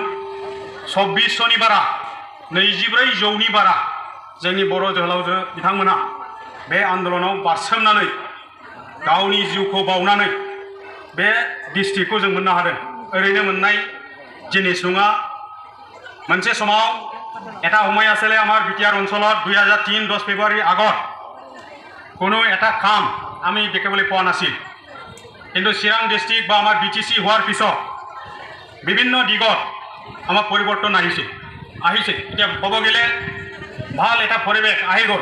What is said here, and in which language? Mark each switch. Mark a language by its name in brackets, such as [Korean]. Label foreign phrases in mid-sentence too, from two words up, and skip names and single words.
[Bodo] 2400नि बारा 24जौनि बारा जोंनि बर' जोहोलावजो बिथांमोनहा बे आन्दोलनाव बारसोमनानै गावनि जिउखौ बावनानै बे डिस्ट्रिक्टखौ जों मोननो हादों। ओरैनो मोननाय जिनिस नङा। मोनसे समाव [Assamese] এটা সময় আছিলে আমাৰ BTR অঞ্চলত 2003 10 ফেব্ৰুৱাৰী আগত কোনো এটা কাম আমি দেখিবলৈ পোৱা নাছিল। কিন্তু চিৰাং ডিস্ট্ৰিক্ট বা আমাৰ BTC হোৱাৰ পিছত বিভিন্ন দিগত আমাৰ পৰিৱৰ্তন আহিছে। এতিয়া ক'ব গ'লে ভাল এটা পৰিৱেশ আহি গ'ল।